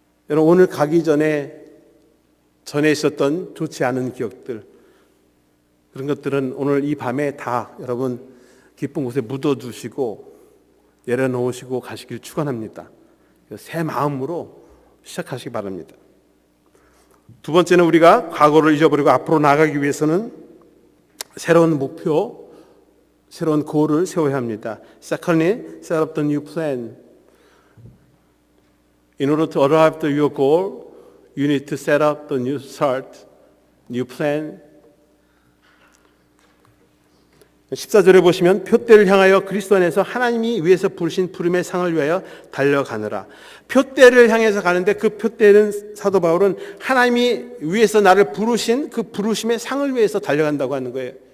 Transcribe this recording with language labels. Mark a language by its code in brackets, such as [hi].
[ko] 여러분, 오늘 가기 전에 있었던 좋지 않은 기억들, 그런 것들은 오늘 이 밤에 다 여러분 기쁜 곳에 묻어두시고 내려놓으시고 가시길 축원합니다. 새 마음으로 시작하시기 바랍니다. 두 번째는 우리가 과거를 잊어버리고 앞으로 나아가기 위해서는 새로운 목표, 새로운 goal을 세워야 합니다. [en] Secondly, set up the new plan. In order to arrive at your goal, you need to set up the new start, new plan. [ko] 14절에 보시면 표대를 향하여 그리스도 안에서 하나님이 위에서 부르신 부름의 상을 위하여 달려가느라. 표대를 향해서 가는데 그 표대는 사도 바울은 하나님이 위에서 나를 부르신 그 부르심의 상을 위해서 달려간다고 하는 거예요.